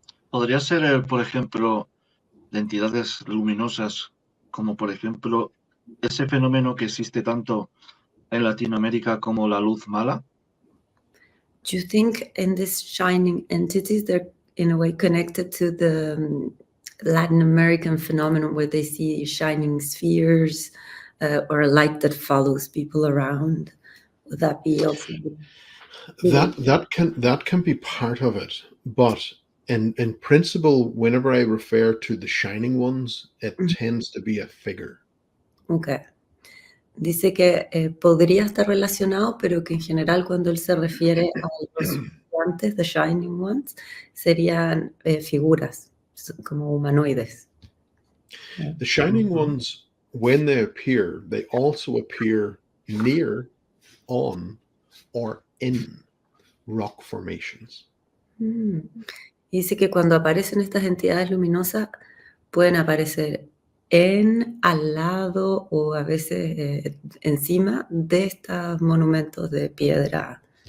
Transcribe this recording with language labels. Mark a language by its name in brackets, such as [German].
[Spanish] podría ser, por ejemplo, de entidades luminosas, como por ejemplo ese fenómeno que existe tanto en Latinoamérica como la luz mala. [English] Do you think in these shining entities, they're in a way connected to the Latin American phenomenon where they see shining spheres or a light that follows people around? Would that be also? That can be part of it, but in principle, whenever I refer to the shining ones, it tends to be a figure. Okay. [Spanish] Dice que podría estar relacionado, pero que en general cuando él se refiere a los gigantes, [English] the shining ones, [Spanish] serían figuras como humanoides. [English] The shining ones, when they appear, they also appear near, on, or in rock formations. [Spanish] Dice que cuando aparecen estas entidades luminosas pueden aparecer en, al lado o a veces encima de estos monumentos de piedra.